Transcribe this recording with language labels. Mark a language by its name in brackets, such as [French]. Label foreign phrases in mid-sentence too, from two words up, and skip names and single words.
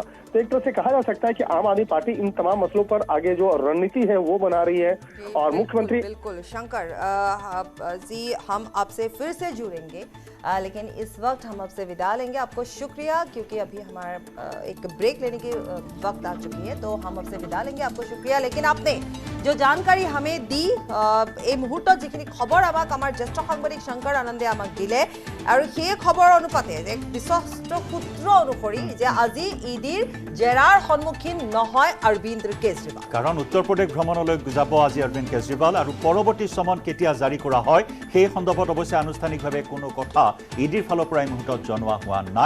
[Hindi] तो एक तरह से कहा जा सकता है कि आम आदमी पार्टी इन तमाम मसलों पर आगे जो रणनीति है वो बना रही है और मुख्यमंत्री बिल्कुल शंकर जी, हम आपसे फिर से जुड़ेंगे लेकिन इस वक्त हम आपसे विदा लेंगे। आपको शुक्रिया, क्योंकि अभी हमारा एक ब्रेक लेने की वक्त आ चुकी है, तो हम आपसे विदा लेंगे। आपको शुक्रिया। लेकिन आपने जो जानकारी हमें दी [Assamese] এই মুহূৰ্তত যিখিনি খবৰ আমাৰ জ্যেষ্ঠ সাংবাদিক শংকৰ আনন্দে আমাক দিলে, আৰু সেই খবৰ অনুপাতে এক বিশ্বস্ত সূত্ৰ অনুসৰি যে আজি ইডিৰ জেৰাৰ সন্মুখীন নহয় অৰবিন্দ কেজৰিৱাল। কাৰণ উত্তৰ প্ৰদেশ ভ্ৰমণলৈ যাব আজি অৰবিন্দ কেজৰিৱাল, আৰু পৰৱৰ্তী সমন কেতিয়া জাৰি কৰা হয় সেই সন্দৰ্ভত অৱশ্যে আনুষ্ঠানিকভাৱে কোনো কথা ইডিৰ ফালৰ পৰা এই মুহূৰ্তত জনোৱা হোৱা নাই।